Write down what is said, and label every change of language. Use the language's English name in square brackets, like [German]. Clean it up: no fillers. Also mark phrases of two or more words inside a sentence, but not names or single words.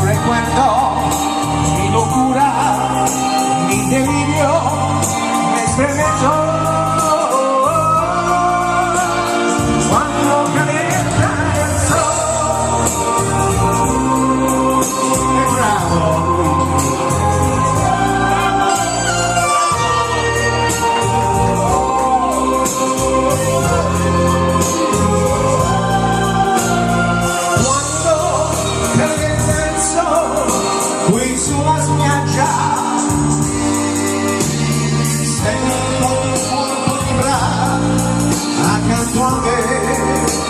[Spanish] recuerdo, mi locura, mi delirio, me experimento. Cuando calienta el sol, es bravo. [Italian] Qui sulla spiaggia sento un colpo di braccia accanto a me.